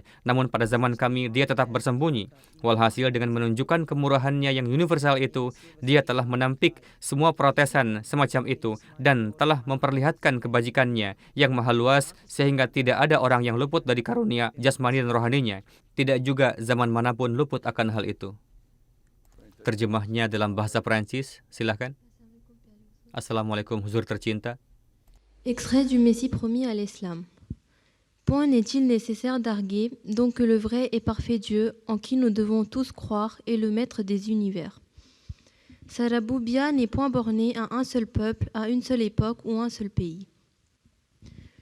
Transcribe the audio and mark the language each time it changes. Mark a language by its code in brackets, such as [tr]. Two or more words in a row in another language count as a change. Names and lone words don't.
[id] Namun pada zaman kami dia tetap bersembunyi. Walhasil dengan menunjukkan kemurahannya yang universal itu, dia telah menampik semua protesan semacam itu dan telah memperlihatkan kebajikannya yang maha luas sehingga tidak ada orang yang luput dari karunia jasmani dan rohaninya. Tidak juga zaman manapun luput akan hal itu. Terjemahnya dalam bahasa Perancis, silakan. Assalamualaikum huzur tercinta. [fr] Extrait du Messie promis à l'Islam. Point n'est-il nécessaire d'arguer donc que le vrai et parfait Dieu, en qui nous devons tous croire, est le maître des univers. Sa raboubia n'est point bornée à un seul peuple, à une seule époque ou un seul pays.